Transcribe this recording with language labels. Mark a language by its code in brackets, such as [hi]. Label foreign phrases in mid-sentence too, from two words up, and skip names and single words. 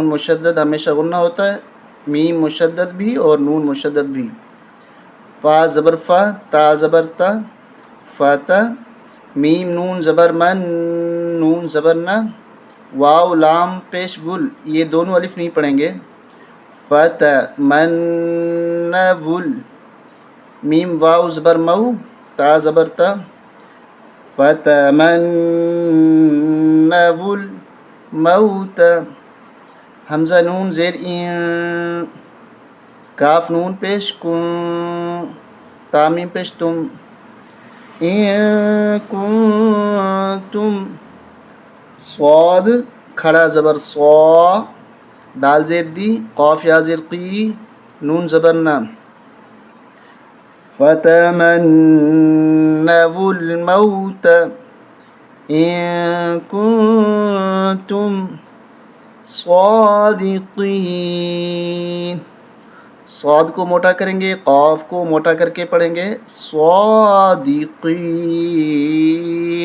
[ur] مشدد ہمیشہ غنہ ہوتا ہے، میم مشدد بھی اور نون مشدد بھی، فا زبر فا، تا زبر تا، فاتا، میم نون زبر من، نون زبر نا، واو لام پیش ول، یہ دونوں الف نہیں پڑھیں گے، فتا من ول، میم واو زبر مو، تا زبر تا، فتا من ول موت، حمزہ نون زیر این، کاف نون پیش کن، تا میم پیش تم، ان کنتم، صاد کھڑا زبر صا، دال زیر دی، قاف یا زیر قی، نون زبر نا، [ar] فتمنوا الموت ان کنتم صادقین، [ur] صاد کو موٹا کریں گے، قاف کو موٹا کر کے پڑھیں گے، صادقین۔